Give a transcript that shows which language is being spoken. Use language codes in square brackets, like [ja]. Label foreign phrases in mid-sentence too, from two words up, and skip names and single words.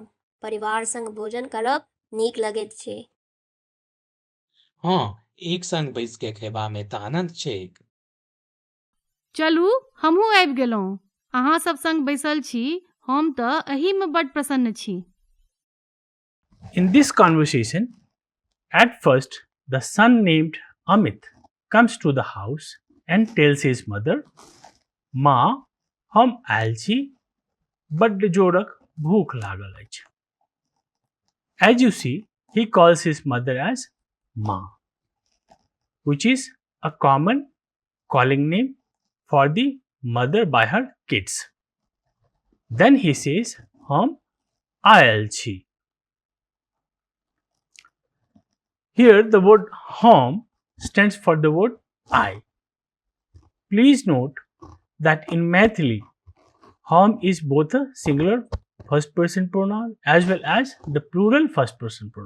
[mai] परिवार संग भोजन करब नीक लगैत छै। हाँ, एक संग बैस के खेबा में तऽ आनंद छैक। चलू हमहूँ आबि गेलहुँ। अहाँ सब संग बैसल छी, हम तऽ एहीमे बड्ड प्रसन्न छी। [en] In this conversation, at first, the son named Amit comes to the house and tells his mother, [mai] माँ, हम आयल छी, बड्ड जोरक भूख लागल अछि. [en] As you see, he calls his mother as Ma, which is a common calling name for the mother by her kids. Then he says, [mai] हम आयल छी. [en] Here the word home stands for the word I. Please note that in Maithili, home is both a singular first person pronoun as well as the plural first person pronoun.